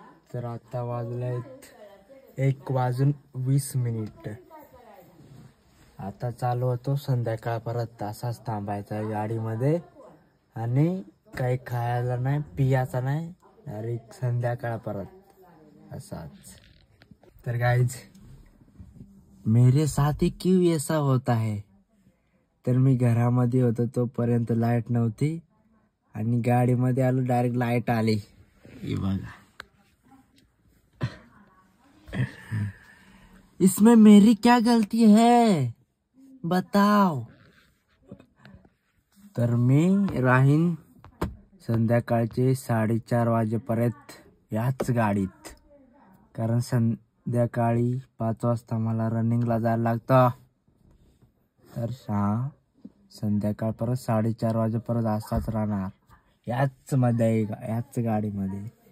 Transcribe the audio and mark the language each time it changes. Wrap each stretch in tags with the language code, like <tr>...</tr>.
<mr>तर आता वाजलेत 1:20। आता चालू होतो संध्याकाळपर्यंत। तासाच थांबायचा आहे गाडीमध्ये आणि काही खायला नाही, पियाचा नाही, डायरेक्ट संध्याकाळपर्यंत असाच।</mr> <hi>तर गाइज मेरे साथ ही क्यों ऐसा होता है।</hi> <mr>तर मी घरामध्ये होतो तोपर्यंत लाईट नव्हती आणि गाडीमध्ये आलो डायरेक्ट लाईट आली। हे बघा,</mr> <hi>इसमें मेरी क्या गलती है बताओ।</hi> <mr>तर मी राहीन संध्याकाळचे 4:30 वाजेपर्यंत याच गाडीत, कारण संध्याकाळी 5 वाजता मला रनिंगला जायला लागतं। तर संध्याकाळपर्यंत 4:30 वाजेपर्यंत असाच राहणार याच गाडीमध्ये।</mr>